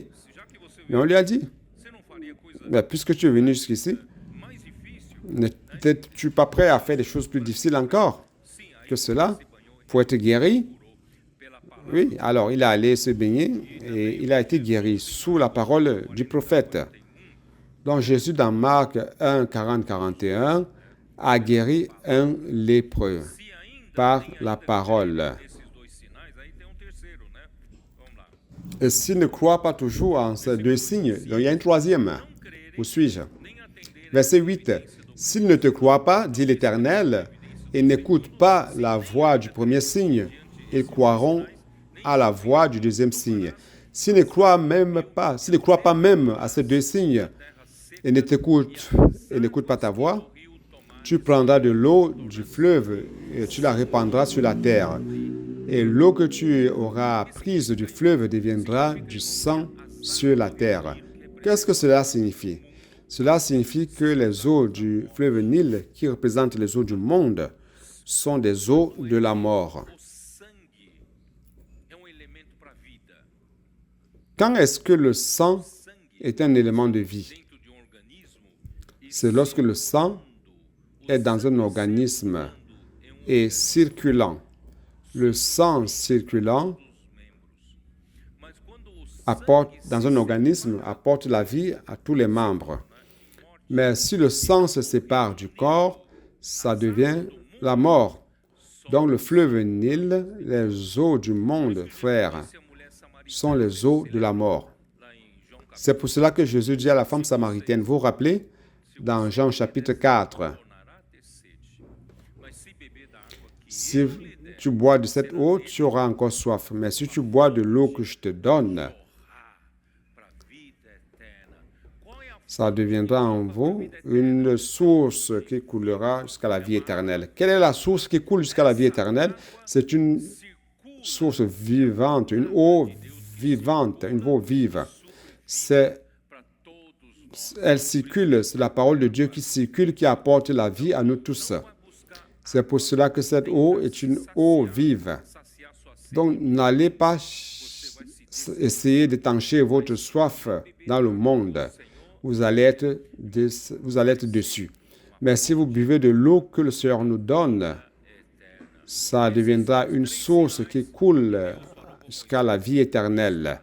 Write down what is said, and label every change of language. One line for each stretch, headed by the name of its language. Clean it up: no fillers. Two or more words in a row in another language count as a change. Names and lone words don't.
French: Mais on lui a dit, mais puisque tu es venu jusqu'ici, n'es-tu pas prêt à faire des choses plus difficiles encore que cela pour être guéri? Oui, alors il est allé se baigner et il a été guéri sous la parole du prophète. Donc Jésus dans Marc 1, 40, 41 a guéri un lépreux
Portuguese: Se ainda
French: par
Portuguese: tem
French: la
Portuguese: ainda
French: parole.
Portuguese: desses dois sinais, aí tem terceiro, né? Vamos lá.
French: Et s'il ne croit pas toujours en ces deux signes, donc il y a un troisième.
Portuguese: Não crerem,
French: Où suis-je?
Portuguese: nem atenderem
French: Verset 8. S'il ne te croit pas, dit l'Éternel, et n'écoute pas la voix du premier signe, ils croiront à la voix du deuxième signe. S'il ne croit pas même à ces deux signes et n'écoute pas ta voix, tu prendras de l'eau du fleuve et tu la répandras sur la terre. Et l'eau que tu auras prise du fleuve deviendra du sang sur la terre. Qu'est-ce que cela signifie? Cela signifie que les eaux du fleuve Nil, qui représentent les eaux du monde, sont des eaux de la mort.
Portuguese: O sangue é elemento para a vida.
French: Quand est-ce que le sang est un élément de vie?
Portuguese: Dentro de organismo,
French: C'est lorsque le sang est dans un organisme et circulant. Le sang circulant
Portuguese: mas quando o
French: apporte, dans un organisme, apporte la vie à tous les membres. Mais si le sang se sépare du corps, ça devient la mort. Donc le fleuve Nil, les eaux du monde, frères,
Portuguese: a mulher samaritana
French: sont les eaux de la mort.
Portuguese: lá em João
French: C'est pour cela que Jésus dit à la femme samaritaine, vous vous rappelez, dans Jean chapitre 4,
Portuguese: tornará a ter sede. Mas se beber da água que
French: si tu bois de cette eau, tu auras encore soif. Mais si tu bois de l'eau que je te donne,
Portuguese: para a vida eterna. Qual é a
French: ça deviendra en vous une source qui coulera jusqu'à la vie éternelle. Quelle est la source qui coule jusqu'à la vie éternelle? C'est une source vivante, une eau vivante, une eau vive.
Portuguese: para todos nós?
French: Elle circule, c'est la parole de Dieu qui circule, qui apporte la vie à nous tous.
Portuguese: Vai buscar
French: C'est pour cela que cette eau est une eau vive.
Portuguese: saciar sua sede.
French: Donc, n'allez pas essayer d'étancher votre soif dans le monde. Vous allez être dessus. Mais si vous buvez de l'eau que le Seigneur nous donne, ça deviendra une source qui coule jusqu'à la vie éternelle.